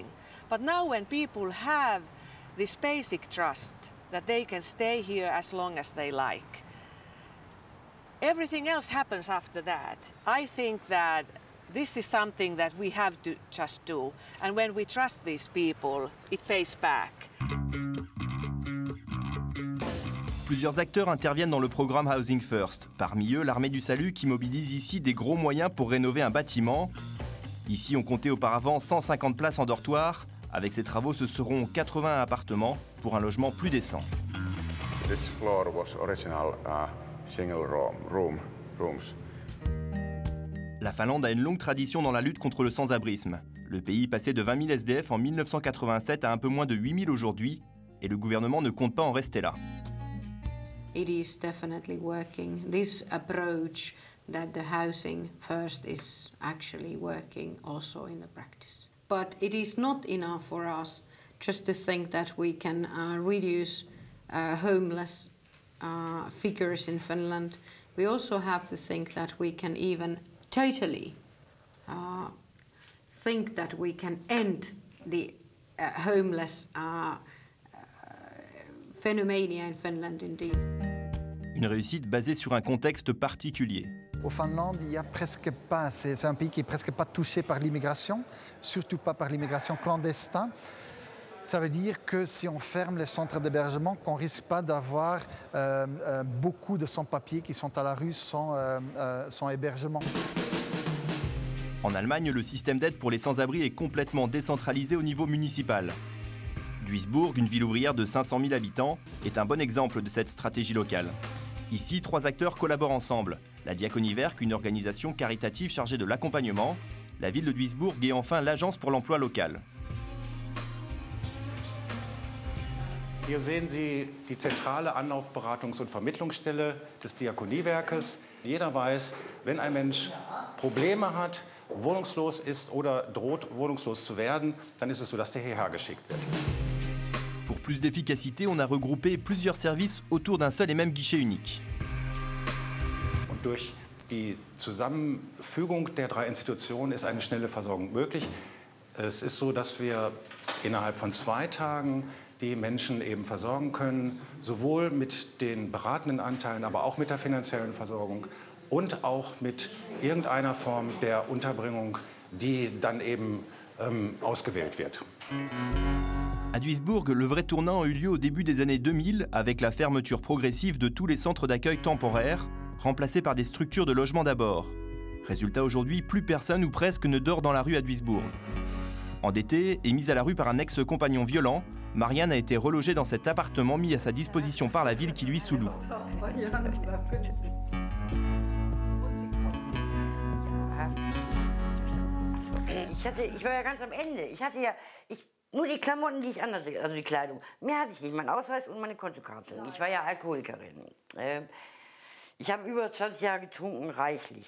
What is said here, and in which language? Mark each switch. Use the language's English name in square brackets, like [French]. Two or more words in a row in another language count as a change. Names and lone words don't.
[English] But now when people have this basic trust that they can stay here as long as they like, everything else happens after that. I think that this is something that we have to just do. And when we trust these people, it pays back. [French] Plusieurs acteurs interviennent dans le programme Housing First. Parmi eux, l'Armée du Salut qui mobilise ici des gros moyens pour rénover un bâtiment. Ici, on comptait auparavant 150 places en dortoir. Avec ces travaux, ce seront 80 appartements pour un logement plus décent. [English] This floor was original single rooms. [French] La Finlande a une longue tradition dans la lutte contre le sans-abrisme. Le pays passait de 20 000 SDF en 1987 à un peu moins de 8 000 aujourd'hui, et le gouvernement ne compte pas en rester là. [English] It is definitely working. This approach that the housing first is actually working also in the practice. But it is not enough for us just to think that we can reduce homeless figures in Finland. We also have to think that we can even totally think that we can end the homeless phenomena in Finland indeed. [French] Une réussite basée sur un contexte particulier. Au Finlande, il y a presque pas, c'est un pays qui est presque pas touché par l'immigration, surtout pas par l'immigration clandestine. Ça veut dire que si on ferme les centres d'hébergement, qu'on ne risque pas d'avoir beaucoup de sans-papiers qui sont à la rue sans hébergement. En Allemagne, le système d'aide pour les sans-abri est complètement décentralisé au niveau municipal. Duisbourg, une ville ouvrière de 500 000 habitants, est un bon exemple de cette stratégie locale. Ici, 3 acteurs collaborent ensemble. La Diaconie Werk, une organisation caritative chargée de l'accompagnement, la ville de Duisbourg et enfin l'Agence pour l'emploi local. [German] Hier sehen Sie die zentrale Anlaufberatungs- und Vermittlungsstelle des Diakoniewerkes. Jeder weiß, wenn ein Mensch Probleme hat, wohnungslos ist oder droht, wohnungslos zu werden, dann ist es so, dass der hierher geschickt wird. [French] Pour plus d'efficacité, on a regroupé plusieurs services autour d'un seul et même guichet unique. [German] Und durch die Zusammenfügung der 3 Institutionen ist eine schnelle Versorgung möglich. Es ist so, dass wir innerhalb von 2 Tagen die Menschen eben versorgen können, sowohl mit den beratenden Anteilen, aber auch mit der finanziellen Versorgung und auch mit irgendeiner Form der Unterbringung, die dann eben ausgewählt wird. [French] À Duisbourg, le vrai tournant a eu lieu au début des années 2000 avec la fermeture progressive de tous les centres d'accueil temporaires, remplacés par des structures de logement d'abord. Résultat, aujourd'hui, plus personne ou presque ne dort dans la rue à Duisbourg. Endettée et mise à la rue par un ex-compagnon violent, Marianne a été relogée dans cet appartement mis à sa disposition par la ville qui lui sous-loue. [German] Ich war ja ganz am Ende. Ich hatte ja nur die Klamotten, die ich anhatte, also die Kleidung. Mehr hatte ich nicht, mein Ausweis und meine Kontokarte. Ich war ja Alkoholikerin. Ich habe über 20 Jahre getrunken, reichlich.